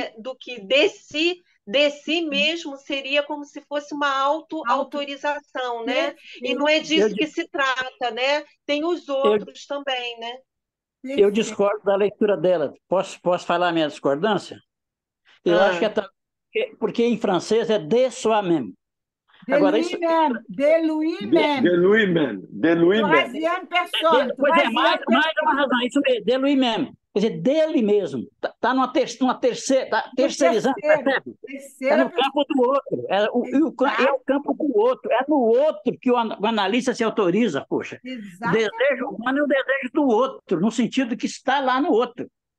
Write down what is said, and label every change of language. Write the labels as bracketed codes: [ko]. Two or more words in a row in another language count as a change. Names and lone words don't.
[pt] do que de si mesmo seria como se fosse uma Auto, auto-autorização, né? E não perfeito, é Eu, disso que se trata, né? Tem os eu, outros também, né? eu perfeito. discordo da leitura dela. Posso falar a minha discordância? Eu acho que é Ah, porque em francês é [fr] de soi-même. De [pt] Agora, isso. [fr] lui-même, de de lui-même. Louis-même, de Louis-même. Troisième personne, [pt] Pois é, mais, [fr] troisième [pt] mais uma [fr] personne. [pt] razão, isso mesmo, de lui mesmo. Quer dizer, dele mesmo. Está numa terceira, tá No terceirizando, terceiro, percebe? É terceira no pessoa. campo do outro. É o Exato, campo do outro. É no outro que o analista se autoriza, poxa. O desejo exatamente. humano é o desejo do outro, no sentido que está lá no outro.